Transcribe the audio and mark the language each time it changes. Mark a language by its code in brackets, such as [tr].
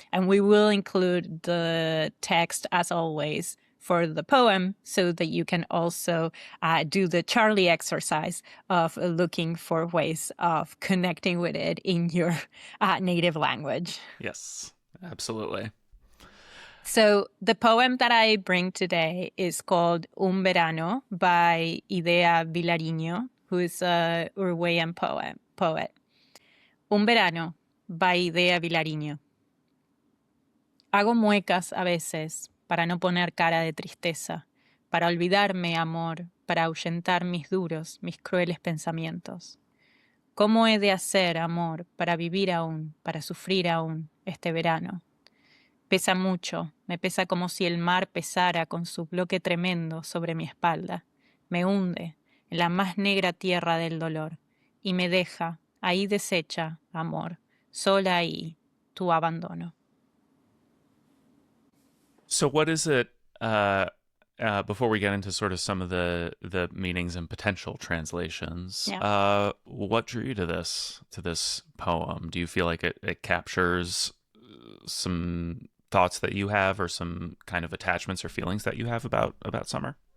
[en] And we will include the text, as always, for the poem, so that you can also do the Charlie exercise of looking for ways of connecting with it in your native language. Yes, absolutely. So the poem that I bring today is called Un Verano by Idea Vilariño, who is a Uruguayan poet. Un Verano by Idea Vilariño. [es] Hago muecas a veces para no poner cara de tristeza, para olvidarme, amor, para ahuyentar mis duros, mis crueles pensamientos. ¿Cómo he de hacer, amor, para vivir aún, para sufrir aún este verano? Pesa mucho, me pesa como si el mar pesara con su bloque tremendo sobre mi espalda. Me hunde en la más negra tierra del dolor y me deja ahí deshecha, amor, sola ahí, tu abandono. [en] So what is it, before we get into sort of some of the meanings and potential translations, what drew you to this poem? Do you feel like it captures some thoughts that you have, or some kind of attachments or feelings that you have about summer?